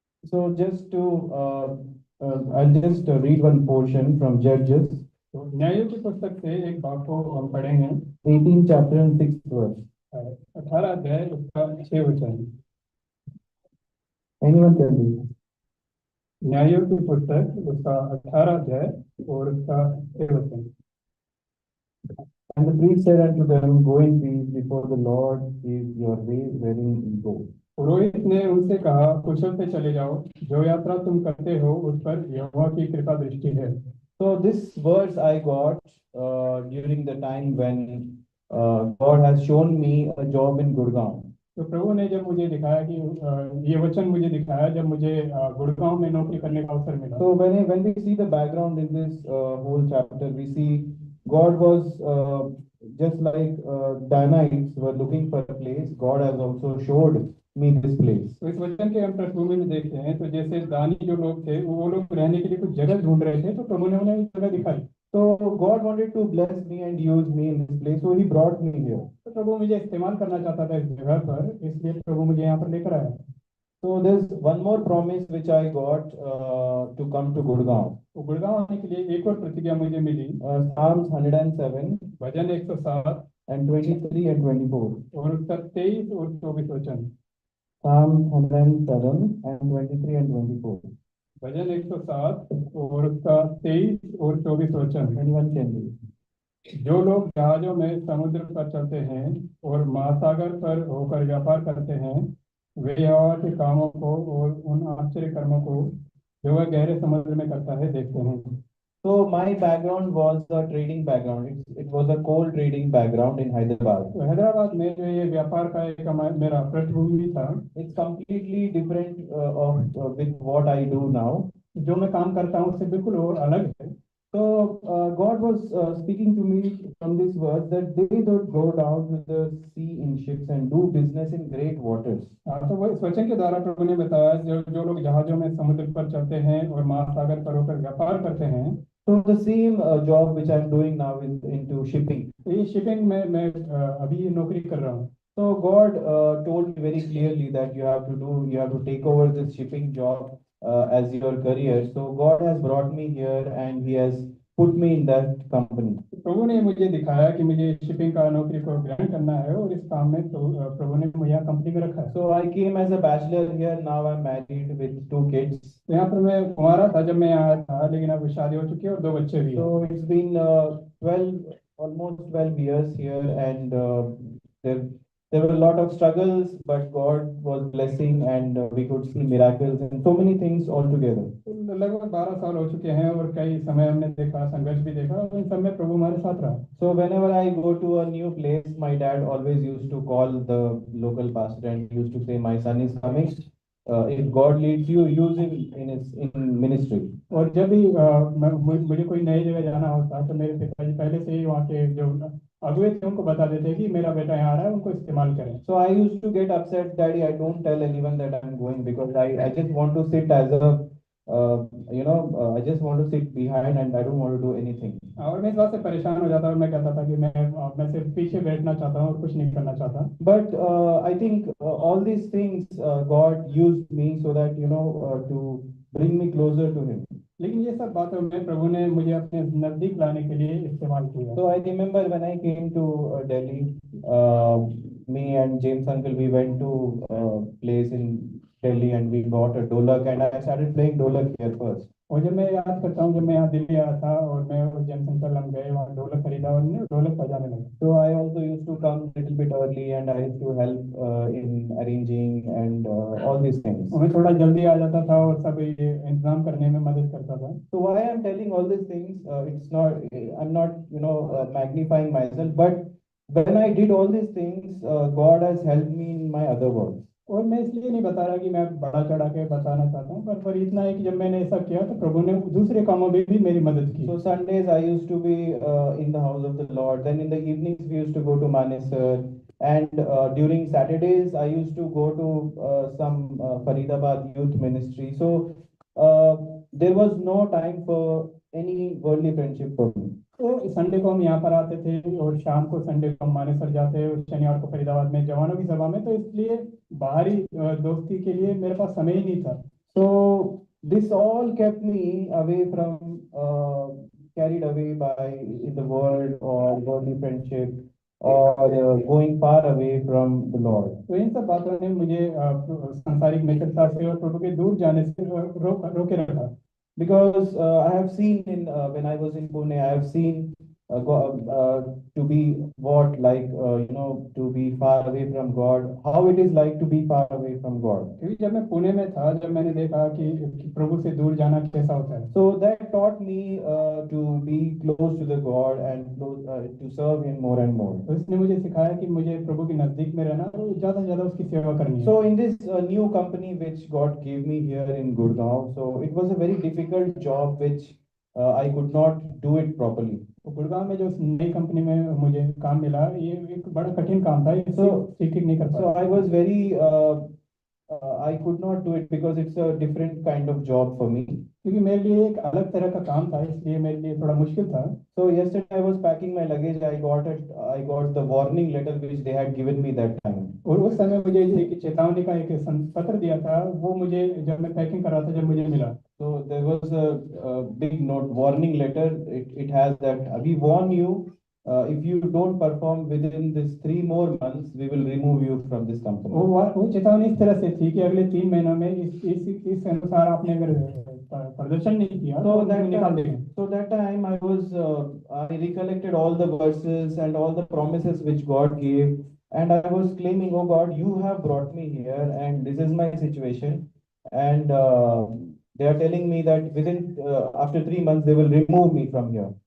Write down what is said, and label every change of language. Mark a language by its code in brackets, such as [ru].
[en] So just to I'll just read one portion from Judges. [hi] तो न्यायों की पुस्तक से एक भाग को हम पढ़ेंगे। [en] 18 chapter and 6th verse. [hi] 18 अध्याय उसका 6 वचन। [en] Anyone can read. [hi] न्यायों की पुस्तक उसका 18 अध्याय और उसका 6 वचन। [en] And the priest said unto them, Go in peace, before the Lord is your way wherein you go. [hi] पुरोहित ने उनसे कहा, कुशल से चले जाओ, जो यात्रा तुम करते हो उस पर यहोवा की कृपा दृष्टि है। [en] So this verse I got during the time when God has shown me a job in Gurgaon. [hi] तो प्रभु ने जब मुझे दिखाया कि ये वचन मुझे दिखाया जब मुझे गुड़गांव में नौकरी करने का अवसर मिला। [en] So when we see the background in this whole chapter, we see God was just like Danites were looking for a place. God has also showed me this place. [hi] तो इस वचन के हम पृष्ठभूमि में देखते हैं तो जैसे दानी जो लोग थे वो लोग रहने के लिए कुछ जगह ढूंढ रहे थे तो प्रभु ने उन्हें जगह दिखाई। [en] So God wanted to bless me and use me in this place, so He brought me here. [hi] तो प्रभु मुझे इस्तेमाल करना चाहता था इस जगह पर, इसलिए प्रभु मुझे यहाँ पर लेकर आया। [en] So there's one more promise which I got to come to Gurgaon. [hi] तो गुड़गांव आने के लिए एक और प्रतिज्ञा मुझे मिली। [en] Psalms 107, [hi] bhajan 107 [en] and 23 and 24. [hi] और उसका 23 और 24 वचन। [en] Psalms 107 and 23 and 24. [hi] भजन 107 और उसका 23 और 24 वचन। [en] Anyone can read. [hi] जो लोग जहाजों में समुद्र पर चलते हैं और महासागर पर होकर व्यापार करते हैं वे यहोवा के कामों को और उन आश्चर्य कर्मों को जो वह गहरे समुद्र में करता है देखते हैं। [en] So my background was a trading background. It was a coal trading background in Hyderabad. [hi] तो हैदराबाद में जो ये व्यापार का एक मेरा पृष्ठभूमि था। [en] It's completely different with what I do now. [hi] जो मैं काम करता हूँ उससे बिल्कुल और अलग है। [en] So God was speaking to me from this verse that they that go down to the sea in ships and do business in great waters. [hi] तो वो इस वचन के द्वारा प्रभु ने बताया जो लोग जहाजों में समुद्र पर चलते हैं और महासागर पर होकर व्यापार करते हैं। [en] So the same job which I'm doing now is into shipping. [hi] ये shipping में मैं अभी नौकरी कर रहा हूँ। [en] So God told me very clearly that you have to take over this shipping job as your career. So God has brought me here and He has put me in that company. [hi] प्रभु ने मुझे दिखाया कि मुझे shipping का नौकरी को ग्रहण करना है और इस काम में तो प्रभु ने मुझे यहाँ कंपनी में रखा है। [en] So I came as a bachelor here. Now I'm married with 2 kids. [hi] तो यहाँ पर मैं कुंवारा था जब मैं यहाँ था लेकिन अब शादी हो चुकी है और 2 बच्चे भी हैं। [en] So it's been 12 years here and there there were a lot of struggles, but God was blessing and we could see miracles and so many things all together. [hi] लगभग 12 साल हो चुके हैं और कई समय हमने देखा संघर्ष भी देखा और इन सब में प्रभु हमारे साथ रहा। [en] So whenever I go to a new place, my dad always used to call the local pastor and used to say, "My son is coming. If God leads you, use him in ministry." [hi] और जब भी मुझे कोई नई जगह जाना होता तो मेरे पिताजी पहले से ही वहाँ के जो अगुए थे उनको बता देते कि मेरा बेटा यहाँ आ रहा है उनको इस्तेमाल करें। [en] So I used to get upset, Daddy. I don't tell anyone that I'm going because I just want to sit as a I just want to sit behind and I don't want to do anything. [hi] और मैं इस बात से परेशान हो जाता और मैं कहता था कि मैं सिर्फ पीछे बैठना चाहता हूँ और कुछ नहीं करना चाहता। [en] But I think all these things God used me so that to bring me closer to Him. [hi] लेकिन ये सब बातों में प्रभु ने मुझे अपने नजदीक लाने के लिए इस्तेमाल किया। [en] So I remember when I came to Delhi, me and James uncle we went to place in Delhi and we bought a dholak and I started playing dholak here first. [hi] और जब मैं याद करता हूँ जब मैं यहाँ दिल्ली आया था और मैं और जेम्स अंकल हम गए वहाँ ढोलक खरीदा और मैं ढोलक बजाने लगा। [en] So I also used to come little bit early and I used to help in arranging and all these things. [hi] और मैं थोड़ा जल्दी आ जाता था और सब ये इंतजाम करने में मदद करता था। [en] So why I'm telling all these things, it's not, I'm not, magnifying myself, but when I did all these things, God has helped me in my other works. [hi] और मैं इसलिए नहीं बता रहा कि मैं बड़ा चढ़ा के बताना चाहता हूँ पर इतना है कि जब मैंने ऐसा किया तो प्रभु ने दूसरे कामों में भी मेरी मदद की। [en] So Sundays I used to be in the house of the Lord. Then in the evenings we used to go to Manesar, and during Saturdays I used to go to some Faridabad youth ministry. So there was no time for any worldly friendship for me. [hi] तो Sunday को हम यहाँ पर आते थे और शाम को संडे को हम मानेसर जाते और शनिवार को फरीदाबाद में जवानों की सभा में, तो इसलिए बाहरी दोस्ती के लिए मेरे पास समय ही नहीं था। [en] So this all kept me away from carried away by in the world or worldly friendship or going far away from the Lord. [hi] तो इन सब बातों ने मुझे सांसारिक मित्रता से और प्रभु के दूर जाने से रोके रखा। [en] Because I have seen in when I was in Pune, I have seen to be what like to be far away from God. How it is like to be far away from God. [hi] क्योंकि जब मैं पुणे में था जब मैंने देखा कि प्रभु से दूर जाना कैसा होता है। [en] So that taught me to be close to the God and close, to serve Him more and more. [hi] तो इसने मुझे सिखाया कि मुझे प्रभु के नजदीक में रहना और ज्यादा से ज्यादा उसकी सेवा करनी है। [en] So in this new company which God gave me here in Gurgaon, so it was a very difficult job which I could not do it properly. [hi] तो गुड़गांव में जो नई कंपनी में मुझे काम मिला ये एक बड़ा कठिन काम था, [en] So [hi] ठीक नहीं कर [en] so [hi] पाया। [en] I was very I could not do it because it's a different kind of job for me. [hi] क्योंकि मेरे लिए एक अलग तरह का काम था इसलिए मेरे लिए थोड़ा मुश्किल था। [en] So yesterday I was packing my luggage. I got the warning letter which they had given me that time. [hi] और उस समय मुझे एक चेतावनी का एक पत्र दिया था, वो मुझे जब मैं पैकिंग कर रहा था जब मुझे मिला। [en] So there was a big note warning letter. It has that we warn you. If you don't perform within this 3 more months, we will remove you from this company. [hi] वो चेतावनी इस तरह से थी कि अगले 3 महीनों में इस अनुसार आपने अगर प्रदर्शन नहीं किया तो निकाल देंगे। [en] So that time I recollected all the verses and all the promises which God gave, and I was claiming, oh God, you have brought me here, and this is my situation, and they are telling me that within after 3 months they will remove me from here.